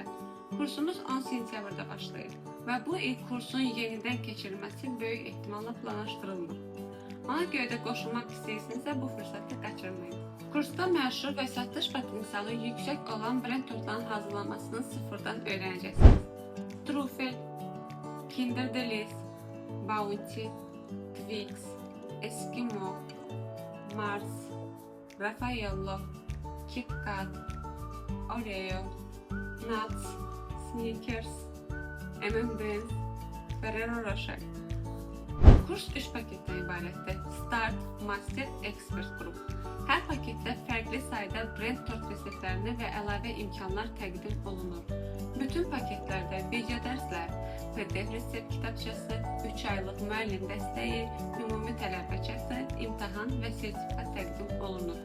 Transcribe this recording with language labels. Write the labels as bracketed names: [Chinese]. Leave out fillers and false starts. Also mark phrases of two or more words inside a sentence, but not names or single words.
[Azerbaijani] Kursumuz 10 sentyabrda başlayır və bu il kursun yenidən keçirilməsi böyük ehtimalla planlaşdırılmır. Ona görə də qoşulmaq istəyirsinizsə, bu fürsəti qaçırmayın. Kursda məşhur və satış potensialı yüksək olan Brent tortların hazırlanmasını sıfırdan öyrənəcəksiniz. Trufel, Kinder Delice, Bounty, Twix, Eskimo, Mars, Raffaello, Kit Kat, Oreo, Nuts, Snickers, M&M's, Ferrero Rocher. Kurs 3 paketdən ibarətdir. Start, Master, Expert Group. Hər paketdə fərqli sayda Brent tort reseptlərini və əlavə imkanlar təqdim olunur. Bütün paketlərdə video dərslər, PDF resept kitabçası, 3 aylıq müəllim dəstəyi, ümumi tələbəçəsi, imtahan və sertifikat təqdim olunur.